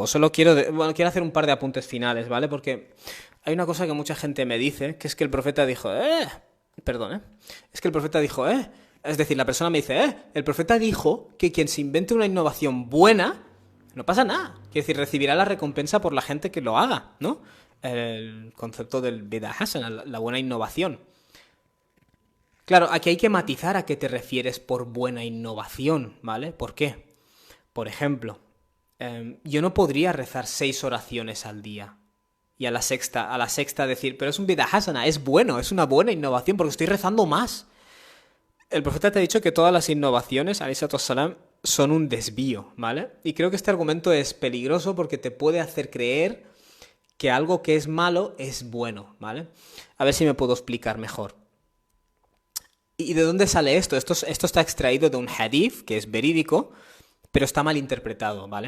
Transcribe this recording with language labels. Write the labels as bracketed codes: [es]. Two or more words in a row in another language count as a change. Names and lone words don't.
[es] Solo quiero hacer un par de apuntes finales, ¿vale? Porque hay una cosa que mucha gente me dice, que es que el profeta dijo, Es que el profeta dijo, Es decir, la persona me dice, el profeta dijo que quien se invente una innovación buena, no pasa nada. Quiere decir, recibirá la recompensa por la gente que lo haga, ¿no? El concepto del [ar] بدعة حسنة, [es] la buena innovación. Claro, aquí hay que matizar a qué te refieres por buena innovación, ¿vale? ¿Por qué? Por ejemplo, yo no podría rezar 6 oraciones al día y a la sexta decir, pero es un [ar] بدعة حسنة, [es] es bueno, es una buena innovación porque estoy rezando más. El profeta te ha dicho que todas las innovaciones, [ar] عليه الصلاة والسلام, [es] son un desvío, ¿vale? Y creo que este argumento es peligroso porque te puede hacer creer que algo que es malo es bueno, ¿vale? A ver si me puedo explicar mejor. ¿Y de dónde sale esto? Esto está extraído de un hadith, que es verídico, pero está mal interpretado, ¿vale?